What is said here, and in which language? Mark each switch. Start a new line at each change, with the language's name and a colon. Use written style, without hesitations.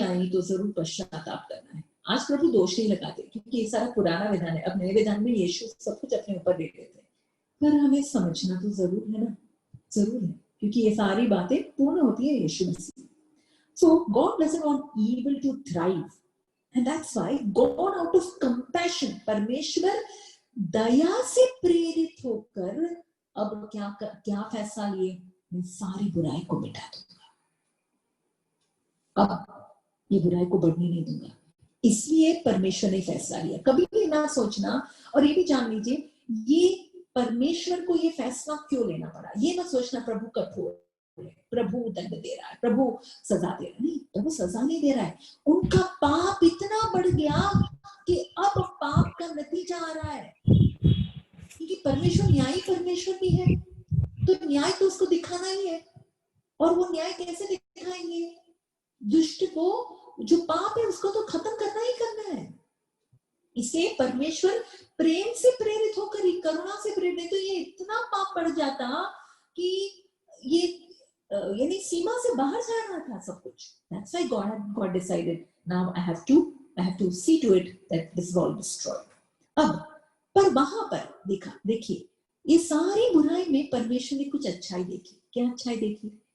Hindi: तो जरूर पश्चाताप करना है. आज प्रभु दोष नहीं लगाते क्योंकि ये सारा पुराना विधान है. अब नए विधान में यीशु सब कुछ अपने ऊपर ले लेते हैं, पर हमें समझना तो जरूर है ना. जरूर है, क्योंकि ये सारी बातें पूर्ण होती है यीशु मसीह.
English: So God doesn't want evil to thrive, and that's why God out of compassion,
Hindi: परमेश्वर दया से प्रेरित होकर अब क्या फैसला लिए? मैं सारी बुराई को मिटा दूंगा. अब ये बुराई को बढ़ने नहीं दूंगा. इसलिए परमेश्वर ने फैसला लिया. कभी भी ना सोचना, और ये भी जान लीजिए, ये परमेश्वर को ये फैसला क्यों लेना पड़ा. ये मत सोचना प्रभु कठोर है, प्रभु दंड दे रहा है, प्रभु सजा दे रहा है. नहीं, प्रभु सजा नहीं दे रहा है. उनका पाप इतना बढ़ गया कि अब पाप का नतीजा आ रहा है. क्योंकि परमेश्वर न्यायी परमेश्वर भी है, तो न्याय तो उसको दिखाना ही है. और वो न्याय कैसे दिखाएंगे? दुष्ट को, जो पाप है उसको तो खत्म करना ही करना है. इसलिए परमेश्वर प्रेम से प्रेरित होकर ही, करुणा से प्रेरित, तो ये इतना पाप बढ़ जाता कि ये यानी सीमा से बाहर जा रहा था सब कुछ.
English: That's why God decided, now I have to see to it that this is all destroyed.
Hindi: अब पर वहां पर देखिए ये सारी बुराई में परमेश्वर ने कुछ अच्छाई देखी. क्या अच्छाई देखी?